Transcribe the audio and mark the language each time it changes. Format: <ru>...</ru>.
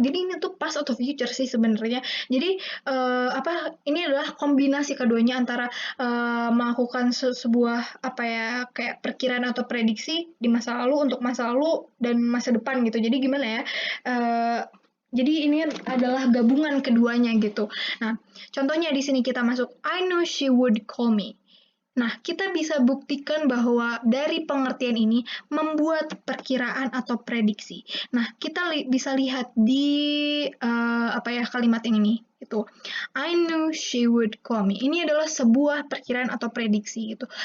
<id>Jadi ini tuh past atau future sih sebenarnya. Jadi ini adalah kombinasi keduanya antara melakukan sebuah kayak perkiraan atau prediksi di masa lalu untuk masa lalu dan masa depan gitu. Jadi gimana ya? Jadi ini adalah gabungan keduanya gitu. Nah, contohnya di sini kita masuk</id> <en>I knew she would call me.</en> <id>Nah, kita bisa buktikan bahwa dari pengertian ini membuat perkiraan atau prediksi. Nah, kita bisa lihat di kalimat yang ini itu.</id> <en>I knew she would call me.</en> <id>Ini adalah sebuah perkiraan atau prediksi gitu.</id>